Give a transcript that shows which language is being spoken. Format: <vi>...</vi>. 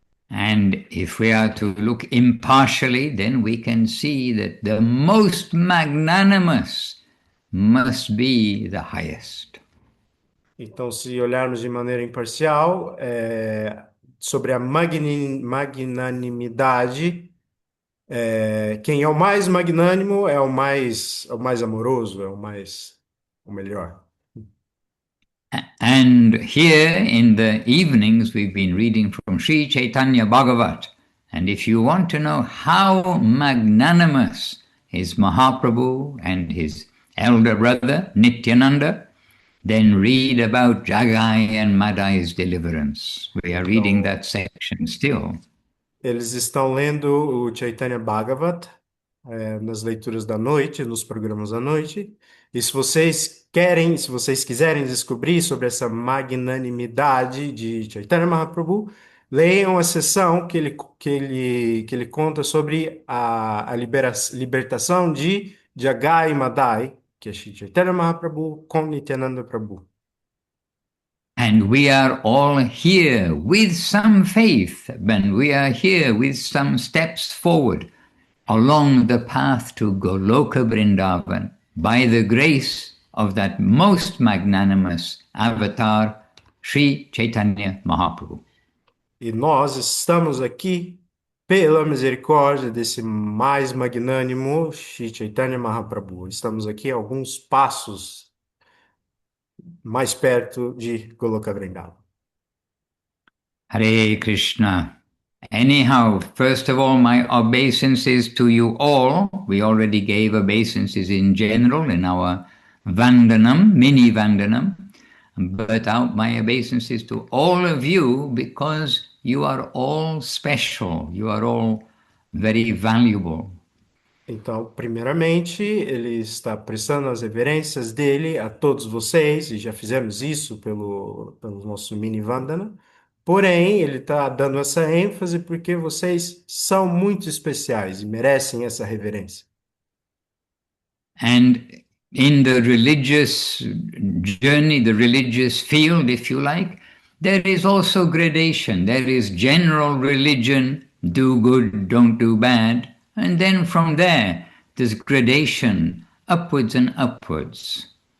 <en>And if we are to look impartially, then we can see that the most magnanimous must be the highest.</en> <pt>Então, se olharmos de maneira imparcial, sobre a magnanimidade, quem é o mais magnânimo é o mais amoroso, o melhor.</pt> <en>And here in the evenings, we've been reading from Sri Chaitanya Bhagavat. And if you want to know how magnanimous is Mahaprabhu and his elder brother Nityananda, then read about Jagai and Madai's deliverance. We are reading that section still.</en> <pt>Eles estão lendo o Chaitanya Bhagavat, nas leituras da noite, nos programas da noite. E se vocês quiserem descobrir sobre essa magnanimidade de Chaitanya Mahaprabhu, leiam a sessão que ele conta sobre a libertação de Jagai e Madai, que é Shri Chaitanya Mahaprabhu com Nityananda Prabhu.</pt> <en>And we are all here with some faith, and we are here with some steps forward along the path to Goloka Vrindavan by the grace of that most magnanimous avatar, Sri Chaitanya Mahaprabhu.</en> <pt>E nós estamos aqui pela misericórdia desse mais magnânimo Shri Chaitanya Mahaprabhu. Estamos aqui a alguns passos mais perto de Goloka Vrindavan.</pt> <sa>Hare Krishna.</sa> <en>Anyhow, first of all, my obeisances to you all. We already gave obeisances in general in our Vandanam, mini Vandanam. But my obeisances to all of you because you are all special. You are all very valuable.</en> <pt>Então, primeiramente, ele está prestando as reverências dele a todos vocês, e já fizemos isso pelo nosso mini Vandana. Porém, ele está dando essa ênfase porque vocês são muito especiais e merecem essa reverência.</pt> <en>And in the religious journey, the religious field, if you like, there is also gradation. There is general religion, do good, don't do bad. And then from there, there's gradation, upwards and upwards.</en>